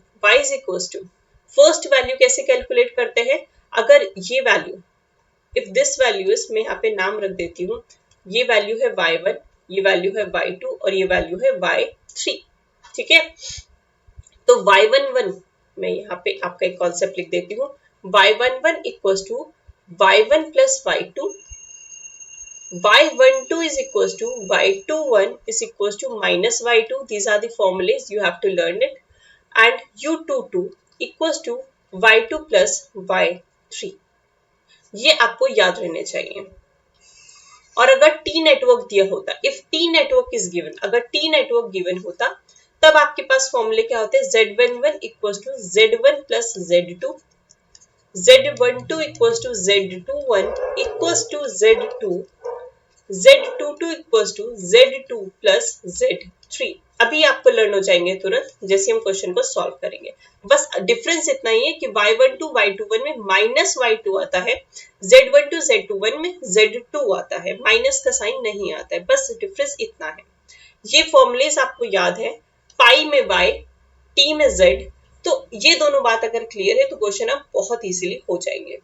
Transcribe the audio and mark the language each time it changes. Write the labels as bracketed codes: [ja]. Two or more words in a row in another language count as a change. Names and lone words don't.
[en] y is equal to, first value [hi] कैसे कैलकुलेट करते हैं, अगर ये वैल्यू, [en] if this value is, [hi] मैं यहाँ पे नाम रख देती हूँ, ये वैल्यू है y1, ये वैल्यू है y2 और ये वैल्यू है y3। ठीक है, तो y11, मैं यहाँ पे आपका एक कॉन्सेप्ट लिख देती हूँ, [en] y11 equal to y1 plus y2, y12 is equals to y21 is equals to minus y2. These are the formulas, you have to learn it. And u22 equals to y2 plus y3. [hi] ये आपको याद रहने चाहिए। और अगर टी नेटवर्क दिया होता, [en] if T network is given, [hi] अगर टी नेटवर्क गिवन होता तब आपके पास फॉर्मूले क्या होते हैं, [en] z11 equals to z1 plus z2, z12 equals to z21 equals to z2, z22 equals to z2 plus z3। [hi] अभी आपको लर्न हो जाएंगे तुरंत जैसे हम क्वेश्चन को सॉल्व करेंगे। बस डिफरेंस इतना ही है कि y12 y21 में माइनस y2 आता है, z12 z21 में z2 आता है, माइनस का साइन नहीं आता है, बस डिफरेंस इतना है। ये फॉर्मूलेस आपको याद है, पाई में y, t में z, तो ये दोनों बात अगर क्लियर है तो क्वेश्चन आप बहुत इजीली हो जाएंगे।